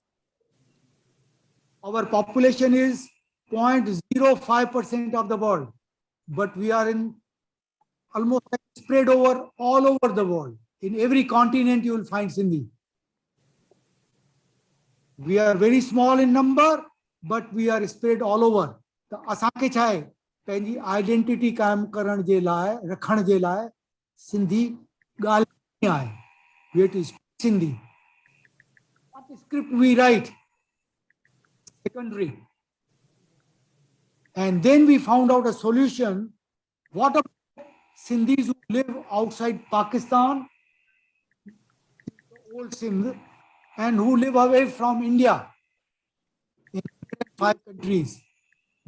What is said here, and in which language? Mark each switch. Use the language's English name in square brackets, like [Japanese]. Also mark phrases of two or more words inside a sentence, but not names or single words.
[English] Our population is 0.05% of the world, but we are in almost spread over all over the world. In every continent you will find Sindhi. We are very small in number, but we are spread all over. [Sindhi] The असांखे छा आहे पंहिंजी आइडेंटिटी कायम करण जे लाइ रखण जे लाइ सिंधी ॻाल्हाइणी आहे. [English] We have to speak Sindhi. What script we write, secondary. And then we found out a solution. What about Sindhis who live outside Pakistan, the old Sindh, and who live away from India in 5 countries?